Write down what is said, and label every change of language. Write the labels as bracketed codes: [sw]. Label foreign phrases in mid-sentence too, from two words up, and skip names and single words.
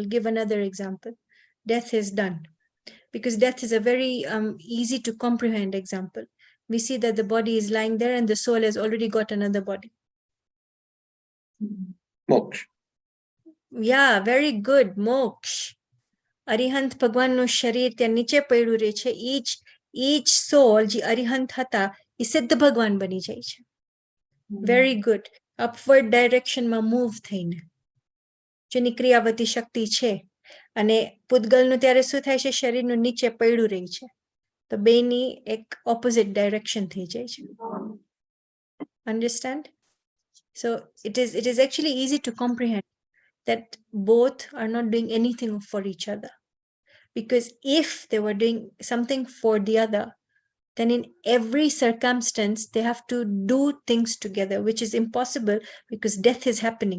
[en] Give another example. Death is done. Because death is a very easy to comprehend example. We see that the body is lying there and the soul has already got another body. Moksha. Yeah, very good. Moksha. [gu] Arihant Bhagwanનું શરીર ત્યાં નીચે પડ્યું રહે છે. [en] Each soul [gu] જે અરિહંત હતા એ સિદ્ધ ભગવાન બની જાય છે. [en] Very good. Upward direction માં move થઈને. [gu] જેની ક્રિયાવતી શક્તિ છે. અને પૂતગલનું ત્યારે શું થાય છે? શરીરનું નીચે પડ્યું રહે છે. તો બેની એક [en] opposite direction [gu] થઈ જાય છે. [en] Understand? So it is actually easy to comprehend that both are not doing anything for each other. Because if they were doing something for the other, then in every circumstance, they have to do things together, which is impossible because death is happening.